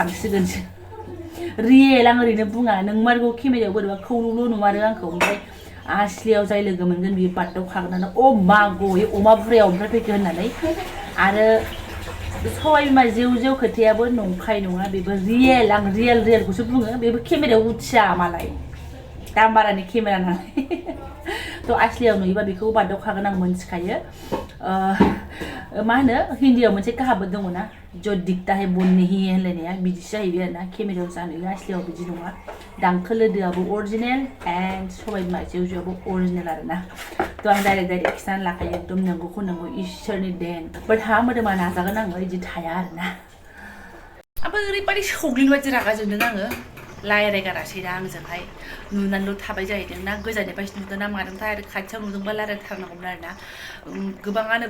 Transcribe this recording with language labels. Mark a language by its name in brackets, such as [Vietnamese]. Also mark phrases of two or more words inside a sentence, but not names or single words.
[Bodo] थांसिगोनसो रियेल आं ओरैनो बुङा नों मारगौ केमेरायाव बोरैबा खौल'ल' नुमारो आंखौ ओमफ्राय आस्लियाव जाय लोगो मोनगोन बियो बारदावखागोन अ मा गयो अमा बुरायाव ओमफ्राय फैखो होननानै आरो सबाय बिमा जेव खोथायाबो नंखाय नङा बेबो रियेल आं रियेलखौसो बुङो बेबो केमेरायाव उथिया मालाय दाम बारानि केमेरा नालाय थ' आस्लियाव नुयोबा बेखौ बारदावखागोन आं मोनथिखायो मा होनो हिन्दीयाव मोनसे काहाबत दङ ना [Hindi] जो दिखता है वो नहीं है [Bodo] होनलायनाया बिदिसो जाहैबाय आरोना केमेरायाव जानुयो आस्लियाव बिदि नङा दांखोलोदोआबो अरिजिनेल एन्ड सबाय बिमा जेवआबो अरिजिनेल आरोना थ' आं डाइरेक्ट खिथानानै लाखायो एकदम नंगौखौ नंगौ इसोरनि देन बाट हा मोदोमा नाजागोन आङो बिदि थाया आरोना ओमफ्राय ओरैबायदि सौग्लिन बायदि रागा जोंदों आङो रायज्लायगारासै दा आंजोंहाय नुनानैल' थाबाय जाहैदों ना गोजाननिफ्रायसो नुदों ना मादोंथाय आरो खाथियाव नुदोंबा रायज्लायथारनांगौमोन आरोना गोबाङानो